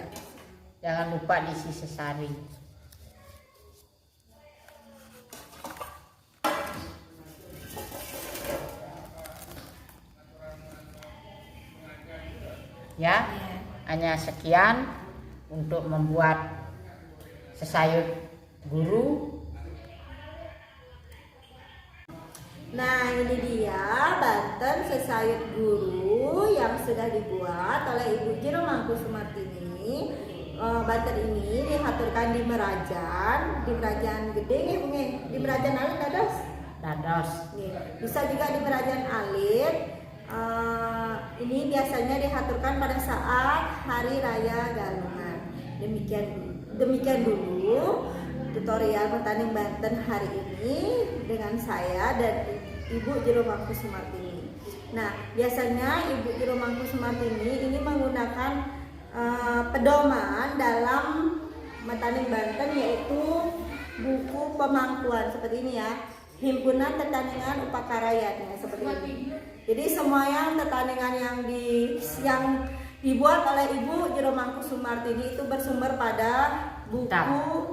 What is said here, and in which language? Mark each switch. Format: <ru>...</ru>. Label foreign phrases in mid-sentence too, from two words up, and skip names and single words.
<id>Jangan lupa diisi sesari. Ya, hanya sekian untuk membuat sesayut guru. Nah, ini dia Banten sesayut guru yang sudah dibuat oleh Ibu Jero Mangku Sumartini. Banten ini dihaturkan di Merajan gede ya, Bu, di Merajan Alit dados. Dados. Nih, bisa juga di Merajan Alit. Ini biasanya dihaturkan pada saat Hari Raya Galungan. Demikian dulu tutorial Mentaning Banten hari ini dengan saya dan Ibu Jero Mangku Sumartini. Nah, biasanya Ibu Jero Mangku Sumartini ini menggunakan pedoman dalam Mentaning Banten, yaitu buku pemangkuan seperti ini ya, Himpunan Tetaningan Upakarayan ya, seperti ini. Jadi semua yang tetaningan yang dibuat oleh Ibu Jero Mangku Sumartini itu bersumber pada buku</id>